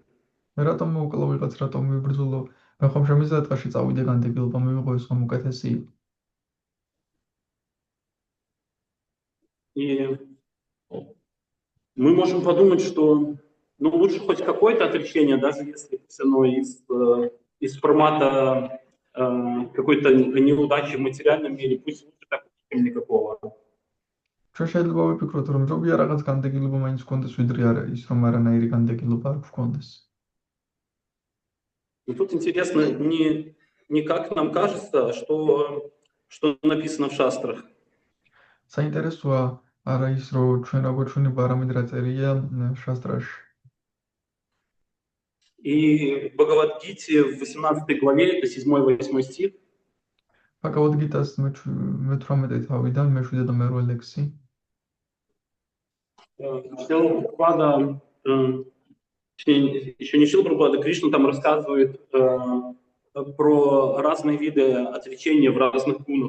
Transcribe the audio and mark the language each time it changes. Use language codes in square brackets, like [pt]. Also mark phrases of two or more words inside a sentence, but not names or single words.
[ka] რატომ მოვკლო ვიღაც, რატომ ვიბრძოლო? მე ხომ შემიძლია დღეში წავიდე განდეგილობა მივიღო, ეს ხომ უკეთესია. [ru] И мы можем подумать, что ну, лучше хоть какое-то отречение, даже если все равно из формата какой-то неудачи в материальном мире, пусть лучше так, чем никакого. [ka] ჩვენ შეიძლება ვიფიქროთ, რომ ჯობია რაღაც განდეგილობა მაინც გქონდეს, ვიდრე არა ის, რომ არანაირი განდეგილობა არ გქონდეს. [ru] Но тут интересно, не как нам кажется, что написано в шастрах. [ka] საინტერესოა არა ის, რომ ჩვენ რა გვეჩვენება, არამედ რა წერია შასტრაში. [ru] И в Бхагавад-гите в 18 главе, это 7-8 стих. [ka] ფაკავად გიტას მე-18 თავიდან მე-7 და მე-8 ლექსი. [ru] Шрила Прабхупада, еще не Шрила Прабхупада, Кришна там рассказывает про разные виды отречения в разных гунах.